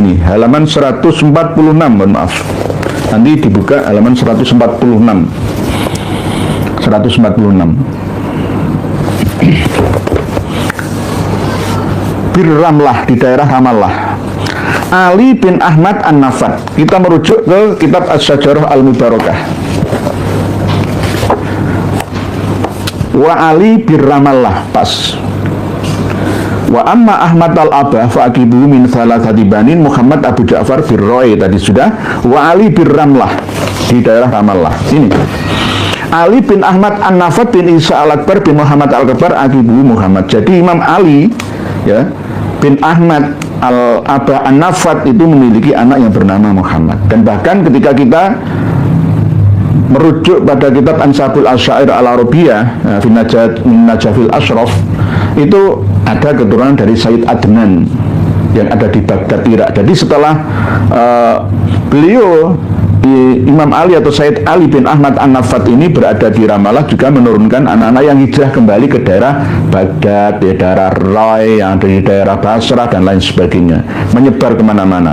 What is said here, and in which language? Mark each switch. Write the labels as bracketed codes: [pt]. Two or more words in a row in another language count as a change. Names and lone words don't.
[id] Ini halaman 146, mohon maaf, nanti dibuka halaman 146. Ramlah di daerah Ramallah. Ali bin Ahmad An-Nafad. Kita merujuk ke kitab Asy-Syajarah Al-Mubarakah. Wa Ali bin Ramallah, pas. [ar] وأما أحمد الأبح فعقبه من ثلاثة بنين. [id] Muhammad Abu Ja'far bin Roy tadi sudah. Wa Ali bin Ramlah di daerah Ramallah. Ini Ali bin Ahmad An-Nafad bin Isa Al-Akbar bin Muhammad Al-Akbar, akibu Muhammad. Jadi Imam Ali ya bin Ahmad Al-Aba An-Nafat itu memiliki anak yang bernama Muhammad. Dan bahkan ketika kita merujuk pada kitab Ansabul Asyair Al-Arabiyah fi Najafil Ashraf, itu ada keturunan dari Sayyid Adnan yang ada di Baghdad, Irak. Jadi setelah beliau Imam Ali atau Sayyid Ali bin Ahmad An-Nafat ini berada di Ramallah, juga menurunkan anak-anak yang hijrah kembali ke daerah Baghdad, di daerah Rai, yang di daerah Basrah dan lain sebagainya, menyebar kemana-mana.